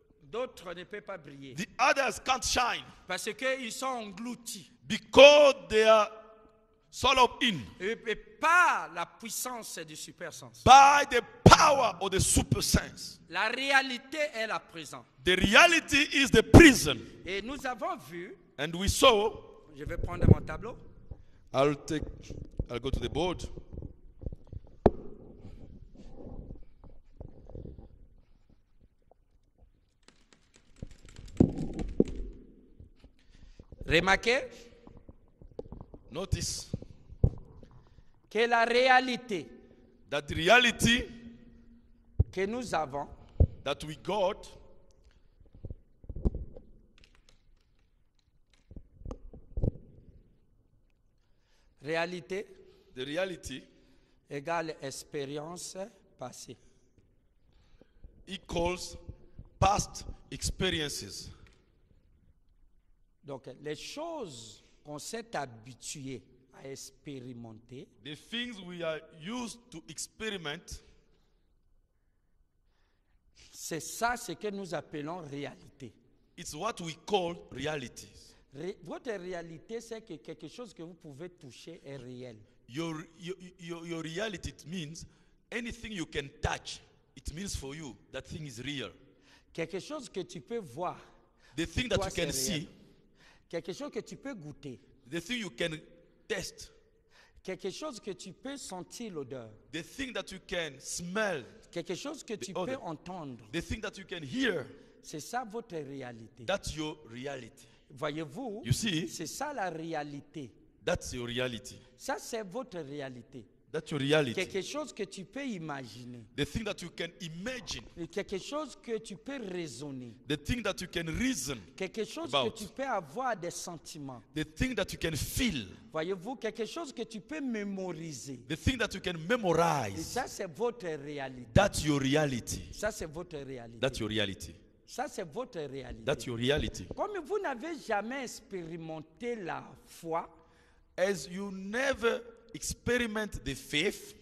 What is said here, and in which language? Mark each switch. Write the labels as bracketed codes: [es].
[fr] D'autres ne peuvent pas briller. [en] the others can't shine. [fr] Parce qu'ils sont engloutis. [en] Because they are swallowed in [fr] Et par la puissance du super sens. [en] by the power of the super sense. [fr] La réalité est la prison. [en] The reality is the prison. [fr] Et nous avons vu, [en] And we saw, [fr] je vais prendre mon tableau. [en] I'll go to the board. [fr] Remarquez [en] Notice [fr] que la réalité [en] that the reality [fr] que nous avons [en] that we got [fr] réalité [en] the reality [fr] égale expérience passée. [en] equals past experiences. [fr] Donc, les choses qu'on s'est habitué à expérimenter, [en] The things we are used to experiment, [fr] c'est ça ce que nous appelons réalité. [en] it's what we call realities. [fr] Votre réalité, c'est que quelque chose que vous pouvez toucher est réel. [en] Your reality, it means anything you can touch, it means for you that thing is real. [fr] Quelque chose que tu peux voir, [en] The thing that [fr] toi, [en] you can [fr] c'est réel. [en] see, [fr] Quelque chose que tu peux goûter, [en] the thing you can test, [fr] quelque chose que tu peux sentir l'odeur, [en] the thing that you can smell, [fr] quelque chose que tu [en] odor. [fr] peux entendre. [en] the thing that you can hear, [fr] C'est ça votre réalité. [en] that's your reality. [fr] Voyez-vous, [en] You see, [fr] c'est ça la réalité. [en] that's your reality. [fr] Ça, c'est votre réalité. [en] That's your reality. [fr] Quelque chose que tu peux imaginer. [en] The thing that you can imagine, [fr] Quelque chose que tu peux raisonner. [en] the thing that you can reason, [fr] Quelque chose [en] About. [fr] que tu peux avoir des sentiments. [en] the thing that you can feel, [fr] Voyez-vous, quelque chose que tu peux mémoriser. [en] the thing that you can [fr] Et [en] memorize. [fr] ça, c'est votre réalité. [en] That's your reality. [fr] Ça, c'est votre réalité. [en] That's your reality. [fr] Ça, c'est votre réalité. [en] That's your reality. [fr] Comme vous n'avez jamais expérimenté la foi [en] As you never experiment the faith,